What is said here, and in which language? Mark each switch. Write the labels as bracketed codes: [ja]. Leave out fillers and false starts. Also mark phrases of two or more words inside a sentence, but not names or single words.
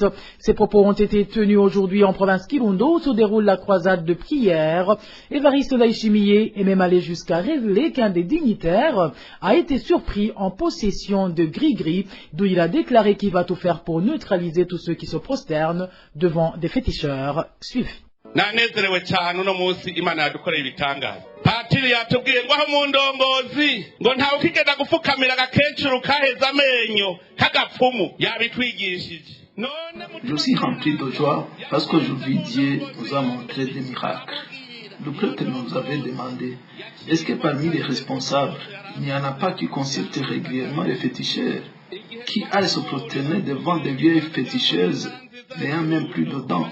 [fr] Ces propos ont été tenus aujourd'hui en province Kirundo où se déroule la croisade de prière. Évariste Laïchimié est même allé jusqu'à révéler qu'un des dignitaires a été surpris en possession de gris-gris, d'où il a déclaré qu'il va tout faire pour neutraliser tous ceux qui se prosternent devant des féticheurs. Suivez. [rn] nanezerewe cyane uno munsi Imana yadukoreye ibitangaza. Patiri yatubwiye ngo aho mu ndongozi ngo ntawe ukigenda gufukamira agakecuru kaheza amenyo k'agapfumu yabitwigishije. [fr] Je suis rempli de joie parce qu'aujourd'hui Dieu nous a montré des miracles. Le prêtre nous avait demandé, est-ce que parmi les responsables, il n'y en a pas qui consultent régulièrement les féticheurs, qui aillent se prosterner devant des vieilles féticheuses n'ayant même plus de dents?